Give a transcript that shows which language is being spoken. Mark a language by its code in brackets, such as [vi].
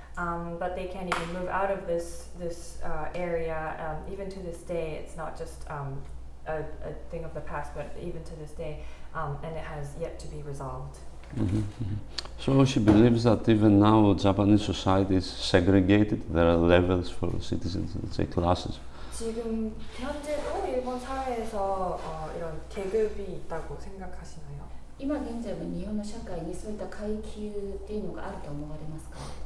[en] But they can't even move out of this area. Even to this day, it's not just a thing of the past, but even to this day, and it has yet to be resolved. So she believes that even now Japanese society is segregated. There are levels for citizens, let's say classes. [ko] 지금 현재도 일본 사회에서 이런 계급이 있다고 생각하시나요? [ja] 今現在は日本の社会にそういった階級っていうのがあると思われますか？